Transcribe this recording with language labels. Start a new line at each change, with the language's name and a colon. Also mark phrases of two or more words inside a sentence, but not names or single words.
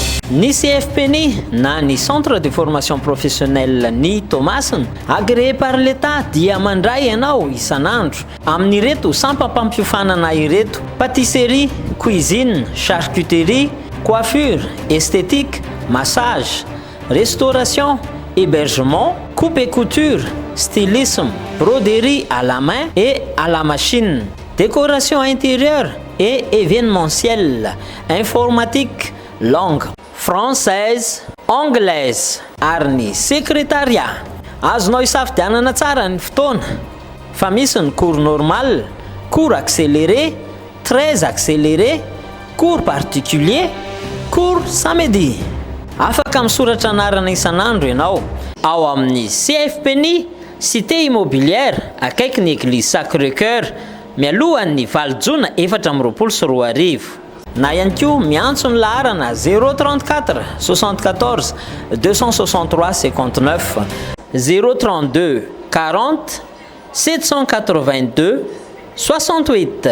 Malagasy: Ny CFP-ny na ny
French: centre de formation professionnelle
Malagasy: ny Thomasina
French: agréé par
Malagasy: l'État dia mandray ianao isan'andro amin'ireto sampam-pampiofanana ireto:
French: pâtisserie, cuisine, charcuterie, coiffure, esthétique, massage, restauration, hébergement, coupe et couture, stylisme, broderie à la main et à la machine, décoration intérieure et événementielle, informatique, langue française, anglaise
Malagasy: ary ny
French: secrétariat.
Malagasy: Azonao isafidianana tsara ny fotoana fa misy ny
French: cours normal, cours accéléré, très accéléré, cours particulier, cours samedi.
Malagasy: Afaka misoratra anarana isan'andro ianao ao amin'ny CFP-ny cité immobilière akaiky ny église Sacré-Cœur mialohan'ny Valojona 424. Na ihany koa miantso ny laharana 034 74 263 59 032 40 782 68.